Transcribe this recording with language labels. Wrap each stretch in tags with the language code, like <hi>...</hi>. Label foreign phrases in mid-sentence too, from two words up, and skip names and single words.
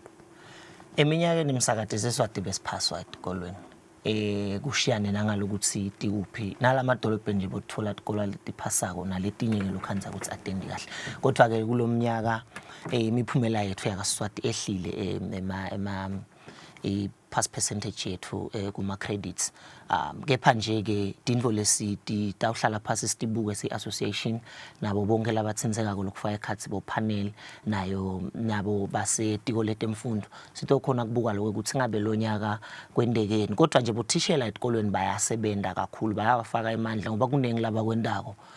<ss>eminyakeni emsakade Siswati besiphaswa esikolweni kushiyane nangalokuthi tikuphi nalamadolobhe nje bothola isikole letiphasako naletinye ke lokhanza ukuthi atendi kahle kodwa ke kulomnyaka imiphumela yethu yakaSiswati ehlile</ss> <en>pass percentage</en> <ss>yethu kuma credits kepha nje ke tindvo lesiti tawuhlala phasi sitibuke si-association nabo bonke labatsinzeka lokufaka ekhatsi bo panel nayo nabo base tiko letemfundo sitokhona kubuka lokho ukuthi ngabe lonyaka kwendekeni kodwa nje bothishela esikolweni bayasebenta kakhulu bayafaka imandla ngoba kunengi laba kwendako</ss>